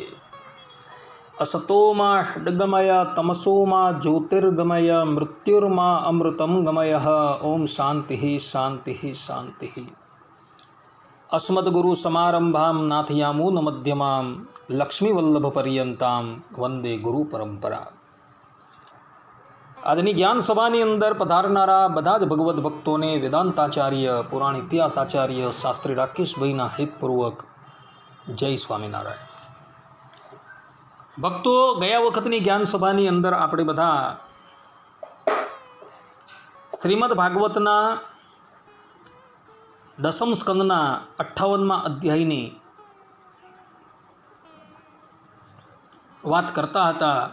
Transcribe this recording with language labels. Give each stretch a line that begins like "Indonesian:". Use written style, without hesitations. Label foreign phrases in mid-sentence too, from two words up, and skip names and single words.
Sanskrit: असतो मा षड्गमय तमसो मा ज्योतिर्गमय मृत्युर्मा अमृतं गमयः। ओम शान्तिः शान्तिः शान्तिः। अस्मद्गुरुसमारम्भां नाथयामूनमध्यमां लक्ष्मीवल्लभपर्यन्तां वंदे गुरुपरंपरा।
Gujarati: આજની જ્ઞાન સભાની અંદર પધારનારા બધા જ ભગવદ્ ભક્તોને વેદાંતાચાર્ય પુરાણ ઇતિહાસાચાર્ય શાસ્ત્રી રાકેશભાઈના હિતપૂર્વક જય સ્વામિનારાયણ। ભક્તો, ગયા વખતની જ્ઞાન સભાની અંદર આપણે બધા શ્રીમદ ભાગવતના દસમ સ્કંદના 58મા અધ્યાયની વાત કરતા હતા